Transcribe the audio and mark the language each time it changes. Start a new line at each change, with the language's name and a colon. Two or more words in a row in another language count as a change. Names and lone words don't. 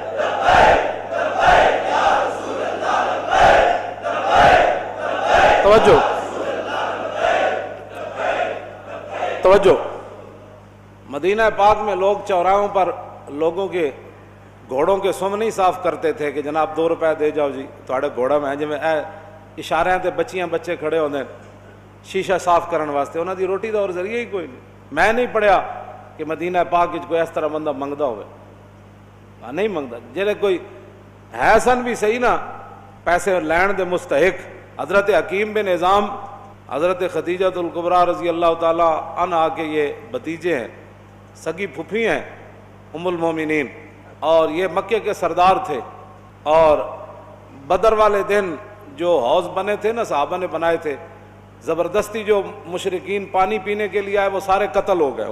Punjabi: توجہ توجہ،
Urdu: مدینہ پاک میں لوگ چوراہوں پر لوگوں کے گھوڑوں کے سم نہیں صاف کرتے تھے
Punjabi: کہ جناب 2 روپے دے جاؤ جی تھوڑے گھوڑا میں جی اشارے تے بچیاں بچے کھڑے ہوندے شیشہ صاف کرن واسطے، انہاں دی روٹی دا اور ذریعہ ہی کوئی نہیں۔ میں نہیں پڑھیا کہ مدینہ پاک وچ کوئی اس طرح بندہ منگدا ہوئے، نہیں منگدا، جڑے کوئی ہے سن بھی صحیح نا پیسے لین دے مستحق۔
Urdu: حضرت حکیم بن نظام، حضرت خدیجہ الکبریٰ
Arabic: رضی اللہ تعالی عنہا
Urdu: کے یہ بھتیجے ہیں، سگی پھپھی ہیں ام المومنین، اور یہ مکے کے سردار تھے، اور بدر والے دن جو حوض بنے تھے نا صحابہ نے بنائے تھے، زبردستی جو مشرکین پانی پینے کے لیے آئے وہ سارے قتل ہو گئے۔